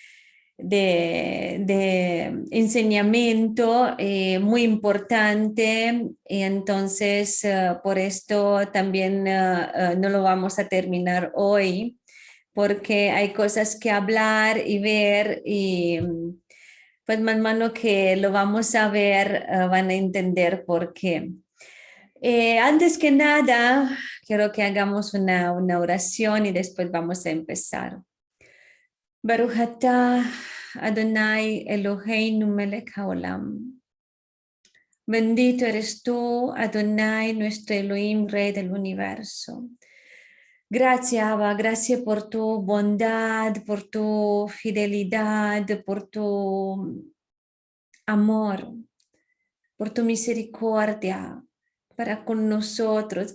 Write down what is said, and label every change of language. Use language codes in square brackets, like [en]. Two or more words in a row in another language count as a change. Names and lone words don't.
[es] de enseñamiento muy importante y entonces por esto también no lo vamos a terminar hoy porque hay cosas que hablar y ver y pues más mano que lo vamos a ver van a entender por qué. Antes que nada, quiero que hagamos una oración y después vamos a empezar. [he] ברוך אתה אדוני אלוהינו מלך העולם. [es] Bendito eres tú, Adonai, nuestro Elohim, Rey del universo. Gracias, Abba, gracias por tu bondad, por tu fidelidad, por tu amor, por tu misericordia para con nosotros.